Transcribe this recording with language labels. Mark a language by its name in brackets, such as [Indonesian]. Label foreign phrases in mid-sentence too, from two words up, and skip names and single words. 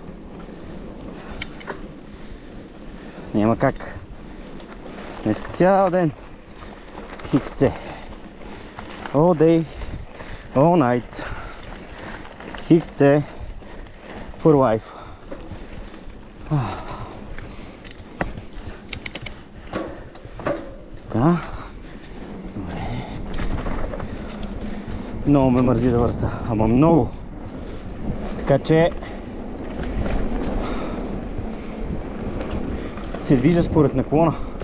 [Bulgarian] Няма как. Днеска цял ден XC. [English] All day, all night. XC for life. [Bulgarian] Така. Добре. Много ме мързи да върта. Ама много. Така че се движа според наклона.